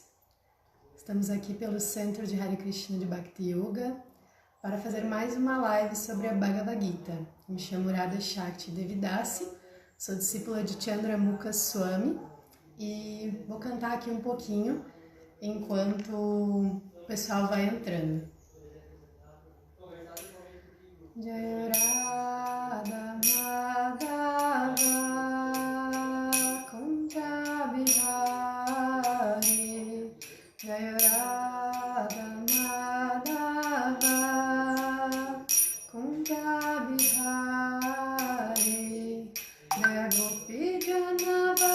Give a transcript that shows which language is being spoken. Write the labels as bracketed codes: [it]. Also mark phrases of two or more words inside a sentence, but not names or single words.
[pt] Estamos aqui pelo Centro de Hare Krishna de Bhakti Yoga para fazer mais uma live sobre a Bhagavad Gita. Me chamo Radha Shakti Devidasi, sou discípula de Chandramukha Swami e vou cantar aqui um pouquinho enquanto o pessoal vai entrando. [sa] जय राधा माधव कुञ्ज बिहारी, जय राधा माधव कुञ्ज बिहारी, जय गोपी जन